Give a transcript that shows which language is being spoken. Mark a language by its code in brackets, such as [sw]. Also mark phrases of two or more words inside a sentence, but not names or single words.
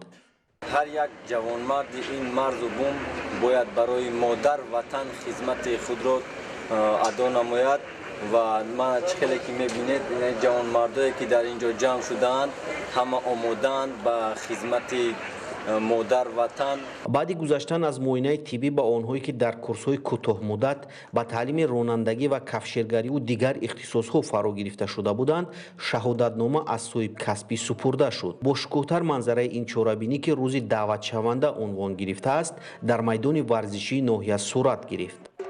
[fa] هر یک جوانمرد این مرز و بوم باید برای مادر وطن خدمت خود را ادا نماید و من خیلی که میبینید جوانمردایی که در اینجا جمع شدند همه آمادند به خدمت [tg] модар ватан. баъди гузаштан аз муоинаи тиббӣ ба онҳое ки дар курсҳои кӯтоҳмуддат ба таълими ронандагӣ ва кафширгариву дигар ихтисосҳо фаро гирифта шуда буданд, шаҳодатнома аз соҳиб касбӣ супурда шуд. бо шукӯҳтар манзараи ин чорабинӣ ки рӯзи даъватшаванда унвон гирифтааст, дар майдони варзишии ноҳия сурат гирифт.